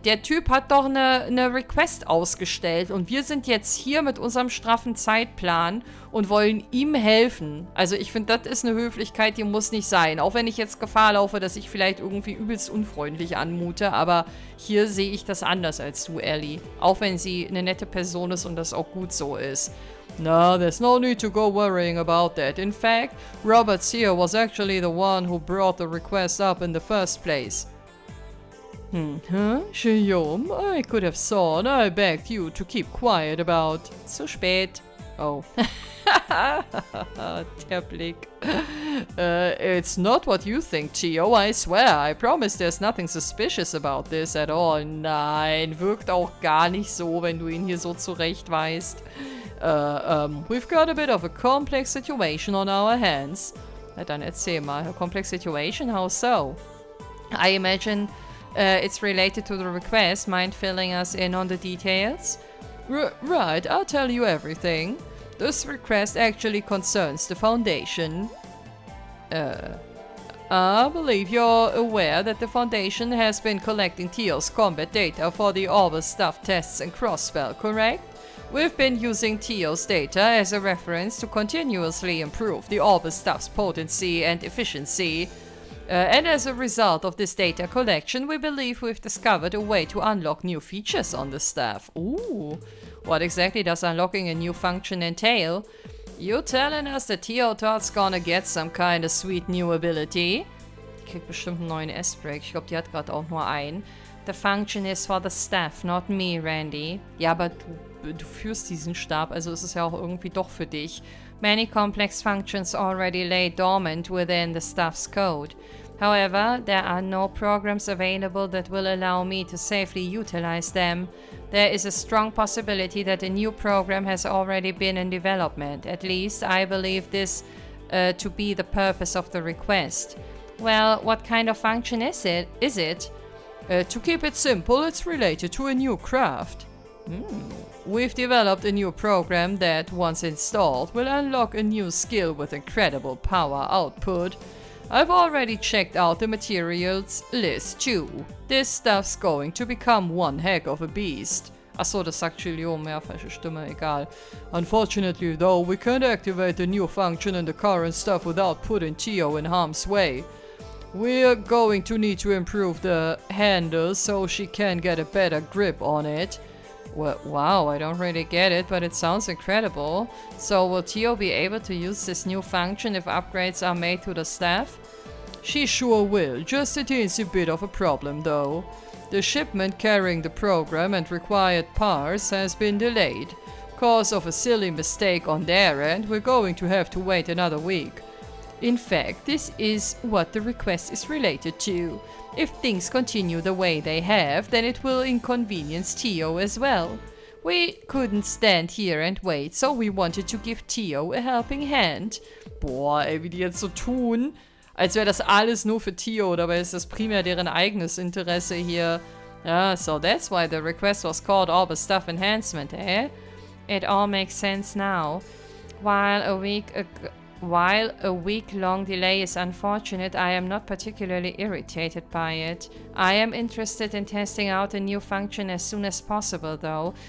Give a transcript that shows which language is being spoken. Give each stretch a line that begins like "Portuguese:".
German: Der Typ hat doch eine Request ausgestellt und wir sind jetzt hier mit unserem straffen Zeitplan und wollen ihm helfen. Also ich finde, das ist eine Höflichkeit, die muss nicht sein. Auch wenn ich jetzt Gefahr laufe, dass ich vielleicht irgendwie übelst unfreundlich anmute, aber hier sehe ich das anders als du, Ellie. Auch wenn sie eine nette Person ist und das auch gut so ist.
English: No, there's no need to go worrying about that. In fact, Robert here was actually the one who brought the request up in the first place. Guillaume, I could have sworn I begged you to keep quiet about...
German: Zu spät.
English: Oh.
German: Der Blick.
English: It's not what you think, Theo, I swear. I promise there's nothing suspicious about this at all.
German: Nein, wirkt auch gar nicht so, wenn du ihn hier so zurechtweist.
English: We've got a bit of a complex situation on our hands.
German: Na dann erzähl mal.
English: A complex situation? How so? I imagine... it's related to the request. Mind filling us in on the details? Right, I'll tell you everything. This request actually concerns the Foundation. I believe you're aware that the Foundation has been collecting Teal's combat data for the Orbital Stuff tests and Crossspell, correct? We've been using Teal's data as a reference to continuously improve the Orbital Stuff's potency and efficiency. And as a result of this data collection, we believe we've discovered a way to unlock new features on the staff. Ooh, what exactly does unlocking a new function entail? You telling us that Teotot's gonna get some kind of sweet new ability?
German: Die kriegt bestimmt einen neuen S-Break. Ich glaube, die hat gerade auch nur einen.
English: The function is for the staff, not me, Randy.
German: Ja, aber du führst diesen Stab, also ist es ja auch irgendwie doch für dich.
English: Many complex functions already lay dormant within the staff's code. However, there are no programs available that will allow me to safely utilize them. There is a strong possibility that a new program has already been in development. At least, I believe this to be the purpose of the request. Well, what kind of function is it? To keep it simple, it's related to a new craft. We've developed a new program that, once installed, will unlock a new skill with incredible power output. I've already checked out the materials list too. This stuff's going to become one heck of a beast.
German: Achso, das sagt Guillaume, ja, falsche Stimme, egal.
English: Unfortunately though, we can't activate the new function in the current stuff without putting Theo in harm's way. We're going to need to improve the handle so she can get a better grip on it. Well, wow, I don't really get it, but it sounds incredible. So will Theo be able to use this new function if upgrades are made to the staff? She sure will, just a teensy bit of a problem though. The shipment carrying the program and required parts has been delayed. Cause of a silly mistake on their end, we're going to have to wait another week. In fact, this is what the request is related to. If things continue the way they have, then it will inconvenience Theo as well. We couldn't stand here and wait, so we wanted to give Theo a helping hand.
German: Boah, ey, wie die jetzt so tun, als wäre das alles nur für Theo, dabei ist das primär deren eigenes Interesse hier.
English: Yeah, so that's why the request was called Orbital Stuff Enhancement, eh? It all makes sense now. While a week-long delay is unfortunate, I am not particularly irritated by it. I am interested in testing out a new function as soon as possible, though.